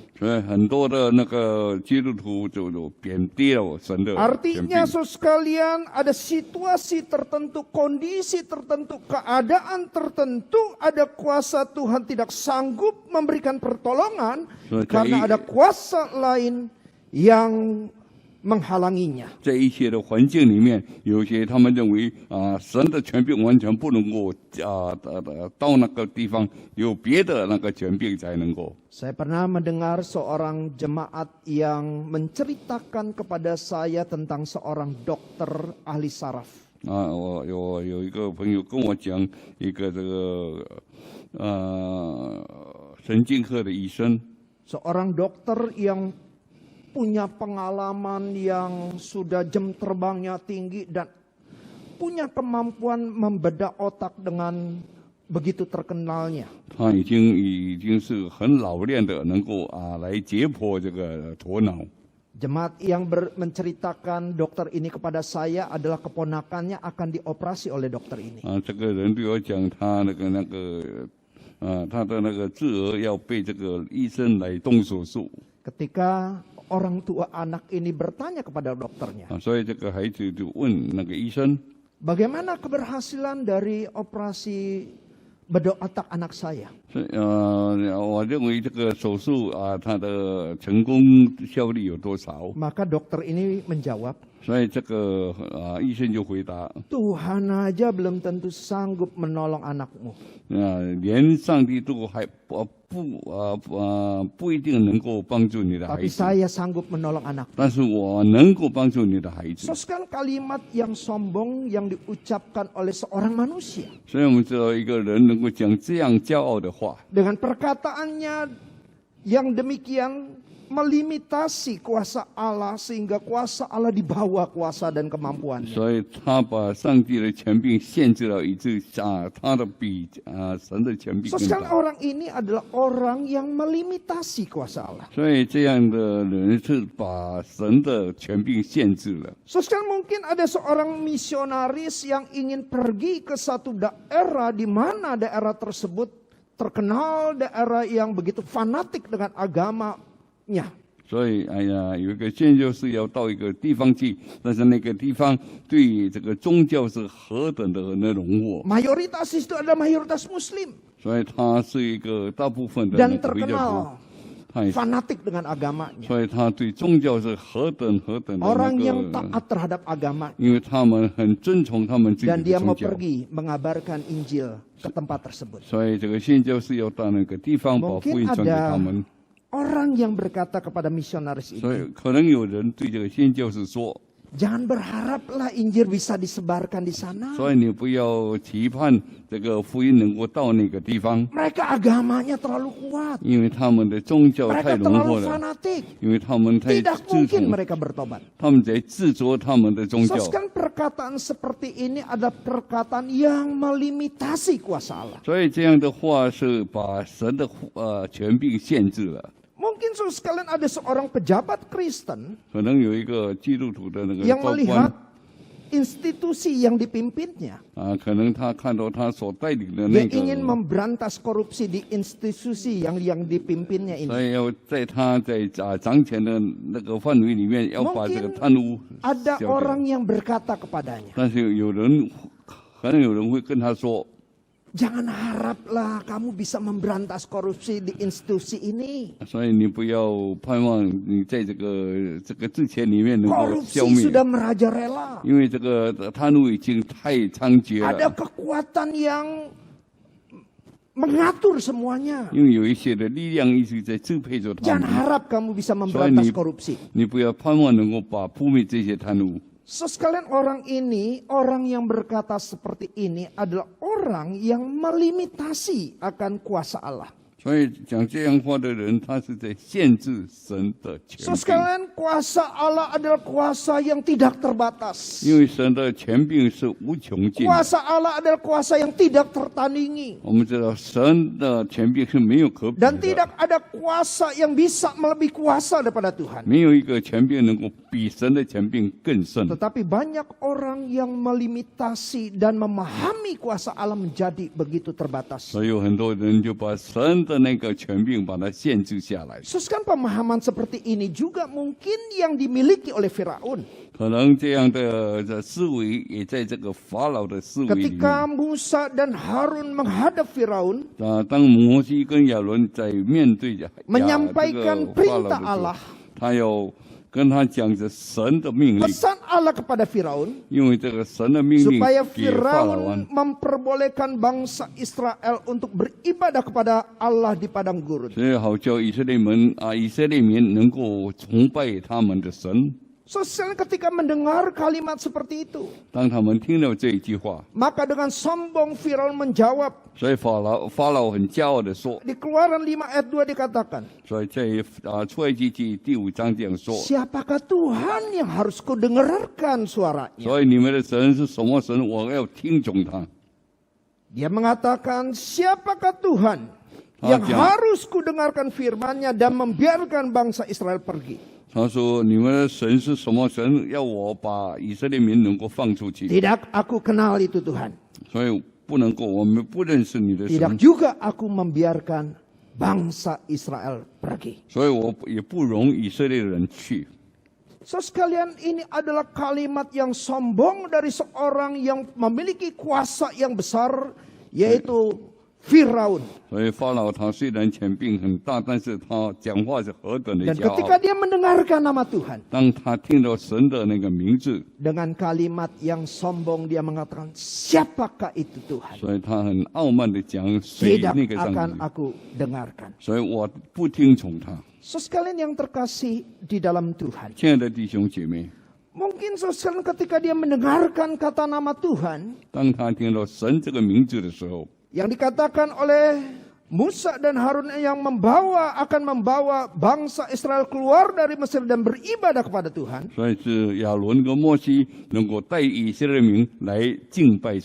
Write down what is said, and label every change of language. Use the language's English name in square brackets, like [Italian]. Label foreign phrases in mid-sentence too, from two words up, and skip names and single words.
[Chinese] 所以很多的那个基督徒就贬低了神的权柄。 [Indonesian] Artinya so sekalian, ada situasi tertentu, kondisi tertentu, keadaan tertentu, ada kuasa Tuhan tidak sanggup memberikan pertolongan karena ada kuasa lain yang menghalanginya. [Chinese] 在一些的环境里面，有些他们认为神的权柄完全不能够到那个地方，有别的那个权柄才能够。 [Indonesian] Saya pernah mendengar seorang jemaat yang menceritakan kepada saya tentang seorang dokter ahli saraf. [Chinese] 我有一个朋友跟我讲，一个这个神经科的医生， [Indonesian] Seorang dokter yang punya pengalaman yang sudah jam terbangnya tinggi dan punya kemampuan membedah otak dengan begitu terkenalnya. [Chinese] 他已经是很老练的，能够来解剖这个头脑。 [Indonesian] Jemaat yang menceritakan dokter ini kepada saya adalah keponakannya akan dioperasi oleh dokter ini. [Chinese] 这个人对我讲，他他的那个智儿要被这个医生来动手术。 [Indonesian] Ketika orang tua anak ini bertanya kepada dokternya, [Chinese] 所以这个孩子就问那个医生， [Indonesian] bagaimana keberhasilan dari operasi bedotak anak saya. [Chinese] 我认为这个手术它的成功效率有多少？ [Indonesian] Maka dokter ini menjawab, [Chinese] 所以这个医生就回答， [Indonesian] Tuhan aja belum tentu sanggup menolong anakmu. [Chinese] 连上帝都还不一定能够帮助你的孩 [Indonesian] Tapi [Chinese] 子， [Indonesian] saya sanggup menolong anak. [Chinese] 但是我能够帮助你的孩子。 [Indonesian] Sekarang kalimat yang sombong yang diucapkan oleh seorang manusia. [Chinese] 所以我们知道一个人能够讲这样骄傲的话， [Indonesian] Dengan perkataannya yang demikian melimitasi kuasa Allah sehingga kuasa Allah di bawah kuasa dan kemampuannya. [Chinese] 所以他把上帝的权柄限制了，以致他的比神的权柄更 [Indonesian] Sekarang [Chinese] 大。 [Indonesian] orang ini adalah orang yang melimitasi kuasa Allah. [Chinese] 所以这样的人是把神的权柄限制了。 [Indonesian] Sekarang mungkin ada seorang misionaris yang ingin pergi ke satu daerah di mana daerah tersebut terkenal daerah yang begitu fanatik dengan agamanya. [Chinese] 所以，有一个宣教士要到一个地方去，但是那个地方对这个宗教是何等的那融合， [Indonesian] Mayoritas itu adalah mayoritas Muslim [Chinese] 所以他是一个大部分的 [Indonesian] dan [Chinese] 那个比较多， [Indonesian] terkenal [Chinese] 他也 [Indonesian] fanatik dengan agamanya. [Chinese] 所以他对宗教是何等的 [Indonesian] Orang [Chinese] 那 [Indonesian] yang [Chinese] 个， [Indonesian] taat terhadap agama [Chinese] 因为他们很尊崇他们自己 [Indonesian] dan [Chinese] 的 [Indonesian] dia [Chinese] 宗 [Indonesian] mau [Chinese] 教， [Indonesian] pergi mengabarkan Injil ke tempat tersebut. [Chinese] 所以这个宣教士要到那个地方把福音 [Indonesian] Mungkin [Chinese] 传给他 [Indonesian] ada [Chinese] 们。 [Indonesian] orang yang berkata kepada misionaris [Chinese] 所 [Indonesian] itu, [Chinese] 以可能有人对这个宣教士说， [Indonesian] jangan berharaplah Injil bisa disebarkan di sana. [Chinese] 所以你不要期盼这个福音能够到那个地方， [Indonesian] Mereka agamanya terlalu kuat. [Chinese] 因为他们的宗教太 [Indonesian] Mereka [Chinese] 融合 [Indonesian] terlalu [Chinese] 了， [Indonesian] fanatik. [Chinese] 因为他们太 [Indonesian] Tidak [Chinese] 自 [Indonesian] mungkin [Chinese] 从， [Indonesian] mereka bertobat. [Chinese] 他们在制作他们的宗教。 [Indonesian] Sekarang perkataan seperti ini adalah perkataan yang melimitasi kuasa Allah. [Chinese] 所以这样的话是把神的权柄限制了。 [Indonesian] Mungkin sekalian ada seorang pejabat Kristen [Chinese] 可能有一个基督徒的那个 [Indonesian] yang [Chinese] 高 [Indonesian] melihat [Chinese] 官 [Indonesian] institusi yang dipimpinnya. [Chinese] 可能他看到他所带领的 [Indonesian] Dia [Chinese] 那 [Indonesian] ingin [Chinese] 个， [Indonesian] memberantas korupsi di institusi yang dipimpinnya [Chinese] 所 [Indonesian] ini. [Chinese] 以要在他在掌权的那个范围里面，要把这个贪污 [Indonesian] Ada [Chinese] 消掉。 [Indonesian] orang yang berkata kepadanya, [Chinese] 但是可能有人会跟他说， [Indonesian] jangan haraplah kamu bisa memberantas korupsi di institusi ini. [Chinese] 所以你不要盼望你在这个之前里面能够消 [Indonesian] Korupsi [Chinese] 灭， [Indonesian] sudah merajalela. [Chinese] 因为这个贪污已经太猖獗 [Indonesian] Ada [Chinese] 了。 [Indonesian] kekuatan yang mengatur semuanya. [Chinese] 因为有一些的力量一直在支配着他 [Indonesian] Jangan [Chinese] 们， [Indonesian] harap kamu bisa memberantas Soalnya- korupsi. [Chinese] 你不要盼望能够把扑灭这些贪污。 [Indonesian] Sekalian orang ini, orang yang berkata seperti ini adalah orang yang melimitasi akan kuasa Allah. [Chinese] 所以讲这样话的人，他是在限制神的权柄， [Indonesian] Sekalian kuasa Allah adalah kuasa yang tidak terbatas. [Chinese] 因为神的权柄是无穷尽的。 [Indonesian] Kuasa Allah adalah kuasa yang tidak tertandingi. [Chinese] 我们知道神的权柄是没有可比 [Indonesian] Dan [Chinese] 的， [Indonesian] tidak ada kuasa yang bisa melebihi kuasa daripada Tuhan. [Chinese] 没有一个权柄能够比神的权柄更胜。 [Indonesian] Tetapi banyak orang yang melimitasi dan memahami kuasa Allah menjadi begitu terbatas. [Chinese] 所以有很多人就把神的那个权柄把它限制下来。 [Indonesian] Sekarang pemahaman seperti ini juga mungkin yang dimiliki oleh Firaun. [Chinese] 可能这样的思维也在这个法老的思维里面。 [Indonesian] Ketika Musa dan Harun menghadap Firaun, [Chinese] 当摩西跟亚伦在面对这个 [Indonesian] menyampaikan [Chinese] 法老的 [Indonesian] perintah [Chinese] 时候 [Indonesian] Allah， [Chinese] 他要跟他讲着神的命令， [Indonesian] pesan Allah kepada Firaun, [Chinese] 因为这个神的命令 [Indonesian] supaya [Chinese] 给法老王 [Indonesian] Firaun，memperbolehkan bangsa Israel untuk beribadah kepada Allah di padang gurun. [Chinese] 所以好叫以色列民能够崇拜他们的神。 [Indonesian] Sosial ketika mendengar kalimat seperti itu, [Chinese] 当他们听到这一句话， [Indonesian] maka dengan sombong Firaun menjawab. [Chinese] 所以法老很骄傲的说， [Indonesian] Di Keluaran 5 ayat 2 dikatakan, [Chinese] 所以在出埃及记第5章这样说。 [Indonesian] siapakah Tuhan yang harus kudengarkan suaranya? [Chinese] 所以你们的神是什么神？我要听从他。 [Indonesian] Dia mengatakan, siapakah Tuhan yang harus kudengarkan firman-Nya dan membiarkan bangsa Israel pergi? [Chinese] 他说：“你们的神是什么神？要我把以色列民能够放出去？ [Indonesian] Tidak aku kenal itu Tuhan. [Chinese] 所以不能够，我们不认识你的 [Indonesian] Tidak [Chinese] 神， [Indonesian] juga aku membiarkan bangsa Israel pergi. [Chinese] 所以我也不容以色列人去。 [Indonesian] So sekalian, ini adalah kalimat yang sombong dari seorang yang memiliki kuasa yang besar, yaitu Firaun. [Chinese] 所以法老他虽然权柄很大，但是他讲话是何等的 [Indonesian] Dan [Chinese] 骄 [Indonesian] ketika [Chinese] 傲。 [Indonesian] dia mendengarkan nama Tuhan, [Chinese] 当他听到神的那个名字， [Indonesian] dengan kalimat yang sombong dia mengatakan, siapakah itu Tuhan? [Chinese] 所以他很傲慢的讲谁 [Indonesian] Tidak [Chinese] 那个上 [Indonesian] akan [Chinese] 帝， [Indonesian] aku dengarkan. [Chinese] 所以我不听从他。 [Indonesian] Saudara sekalian yang terkasih di dalam Tuhan. [Chinese] 亲爱的弟兄姐妹， [Indonesian] Mungkin saudara sekalian ketika dia mendengarkan kata nama Tuhan, [Chinese] 当他听到神这个名字的时候， [Indonesian] yang dikatakan oleh Musa dan Harun yang akan membawa bangsa Israel keluar dari Mesir dan beribadah kepada Tuhan. [Chinese] 所以是亚伦跟摩西能够带以色列民来敬拜